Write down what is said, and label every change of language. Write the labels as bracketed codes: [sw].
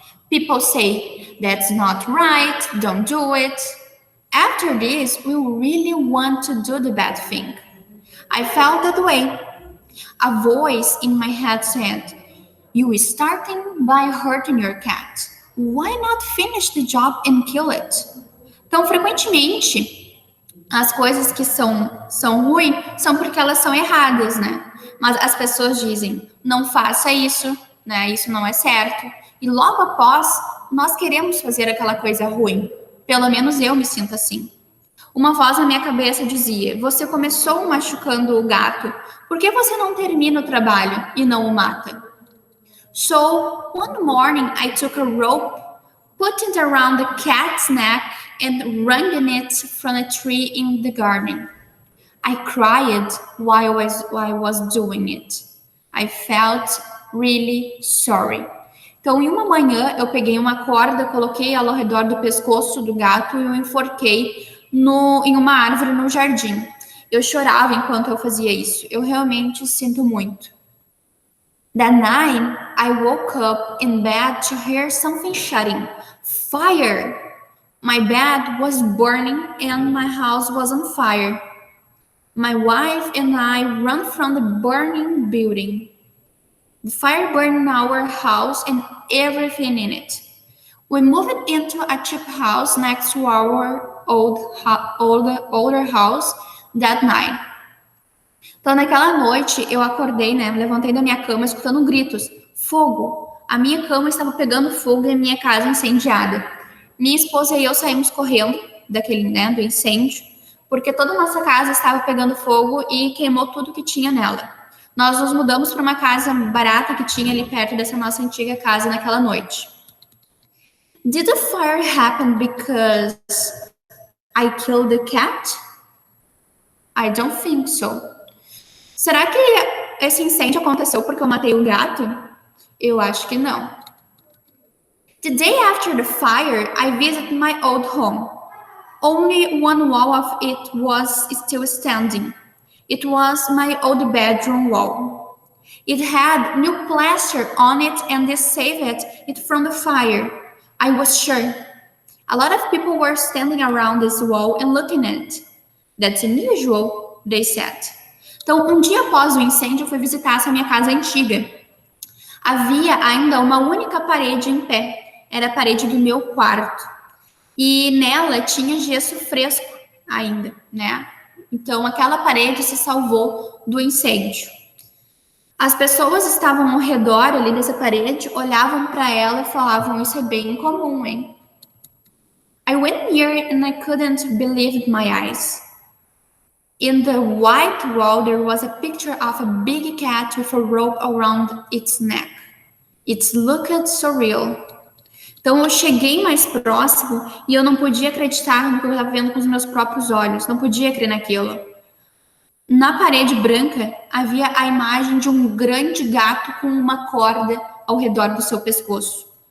[en] People say, that's not right, don't do it. After this, we really want to do the bad thing. I felt that way. A voice in my head said, you are starting by hurting your cat. Why not finish the job and kill it? [pt] Então, frequentemente, as coisas que são ruins são porque elas são erradas, né? Mas as pessoas dizem, não faça isso, né? Isso não é certo. E logo após, nós queremos fazer aquela coisa ruim. Pelo menos eu me sinto assim. Uma voz na minha cabeça dizia, você começou machucando o gato, por que você não termina o trabalho e não o mata? [en] So, one morning I took a rope, put it around the cat's neck and wrung it from a tree in the garden. I cried while I was doing it. I felt really sorry. [pt] Então, em uma manhã, eu peguei uma corda, coloquei ela ao redor do pescoço do gato e o enforquei em uma árvore no jardim. Eu chorava enquanto eu fazia isso. Eu realmente sinto muito. [en] That night, I woke up in bed to hear something shouting, fire! My bed was burning and my house was on fire. My wife and I ran from the burning building. The fire burned our house and everything in it. We moved into a cheap house next to our older house that night. [pt] Então, naquela noite, eu acordei, né? Me levantei da minha cama escutando gritos. Fogo! A minha cama estava pegando fogo e a minha casa incendiada. Minha esposa e eu saímos correndo do incêndio, porque toda a nossa casa estava pegando fogo e queimou tudo que tinha nela. Nós nos mudamos para uma casa barata que tinha ali perto dessa nossa antiga casa naquela noite. [en] Did the fire happen because I killed the cat? I don't think so. [pt] Será que esse incêndio aconteceu porque eu matei o gato? Eu acho que não. [en] The day after the fire, I visited my old home. Only one wall of it was still standing. It was my old bedroom wall. It had new plaster on it and this saved it from the fire. I was sure. A lot of people were standing around this wall and looking at it. That's unusual, they said. [pt] Então, um dia após o incêndio, eu fui visitar essa minha casa antiga. Havia ainda uma única parede em pé. era a parede do meu quarto. E nela tinha gesso fresco ainda, né? Então aquela parede se salvou do incêndio. As pessoas estavam ao redor ali dessa parede, olhavam para ela e falavam: isso é bem incomum, hein? [en] I went near and I couldn't believe my eyes. In the white wall there was a picture of a big cat with a rope around its neck. It looked surreal. [pt] Então eu cheguei mais próximo e eu não podia acreditar no que eu estava vendo com os meus próprios olhos. Não podia crer naquilo. Na parede branca havia a imagem de um grande gato com uma corda ao redor do seu pescoço.